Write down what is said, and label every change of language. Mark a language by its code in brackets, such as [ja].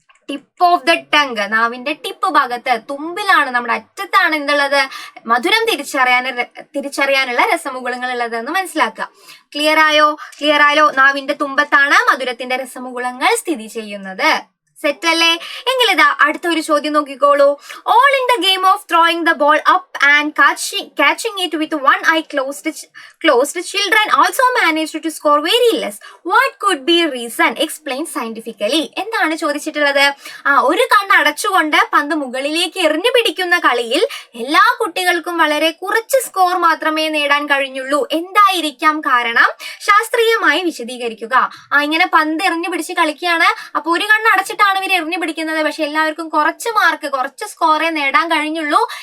[ml] Tip of the tongue, നാവിന്റെ tip ഭാഗത്ത്, തുമ്പിലാണ്, നമ്മുടെ അറ്റത്താണ് എന്തുള്ളത്, മധുരം തിരിച്ചറിയാനുള്ള രസമുകുളങ്ങൾ ഉള്ളത് എന്ന് മനസ്സിലാക്കുക. ക്ലിയർ ആയോ? നാവിന്റെ തുമ്പത്താണ് മധുരത്തിന്റെ രസമുകുളങ്ങൾ സ്ഥിതി ചെയ്യുന്നത്. സെറ്റ് അല്ലേ? എങ്കിൽ ഇതാ അടുത്ത ഒരു ചോദ്യം നോക്കിക്കോളൂ. [en] All in the game of throwing the ball up and catching it with one eye closed children also managed to score very less. What could be reason? Explain scientifically. [ml] എന്താണ് ചോദിച്ചിട്ടുള്ളത്? ഒരു കണ്ണ് അടച്ചുകൊണ്ട് പന്ത് മുകളിലേക്ക് എറിഞ്ഞു പിടിക്കുന്ന കളിയിൽ എല്ലാ കുട്ടികൾക്കും വളരെ കുറച്ച് സ്കോർ മാത്രമേ നേടാൻ കഴിഞ്ഞുള്ളൂ. എന്തായിരിക്കാം കാരണം? ശാസ്ത്രീയമായി വിശദീകരിക്കുക. ഇങ്ങനെ പന്ത് എറിഞ്ഞു പിടിച്ച് കളിക്കുകയാണ്, അപ്പൊ ഒരു കണ്ണ് അടച്ചിട്ടാണ് ഇവർ എറിഞ്ഞു പിടിക്കുന്നത്, പക്ഷെ എല്ലാവർക്കും കുറച്ച് സ്കോറേ നേടാൻ കഴിഞ്ഞുള്ളൂ.